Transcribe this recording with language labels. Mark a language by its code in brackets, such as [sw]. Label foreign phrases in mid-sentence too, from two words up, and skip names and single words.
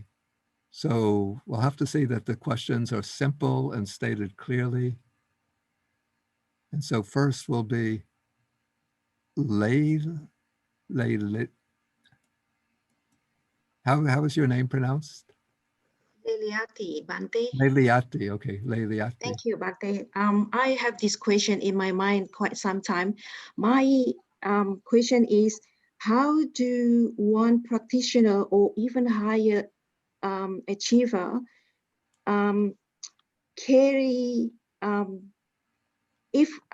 [en] So we'll have to see that the questions are simple and stated clearly. And so first will be Leil. How is your name pronounced? Leiliati, Bhante. Leiliati, okay, Leiliati. Thank you, Bhante. I have this question in my mind quite some time. My question is, how do one practitioner or even higher achiever carry, if